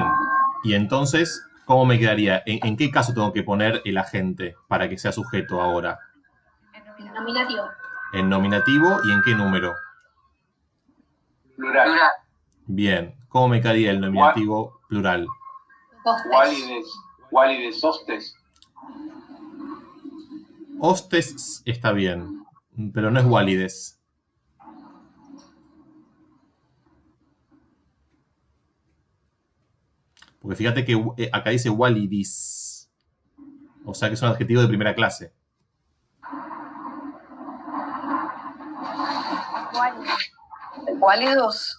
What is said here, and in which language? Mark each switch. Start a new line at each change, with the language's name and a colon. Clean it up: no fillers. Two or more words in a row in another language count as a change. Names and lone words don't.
Spanish: Y entonces, ¿cómo me quedaría? ¿En qué caso tengo que poner el agente para que sea sujeto ahora? Nominativo. ¿En nominativo y en qué número? Plural. Plural. Bien. ¿Cómo me quedaría el nominativo plural?
Latin: Valides hostes.
Spanish: Hostes está bien, pero no es valides. Porque fíjate que acá dice validis. O sea que es un adjetivo de primera clase. Válidos.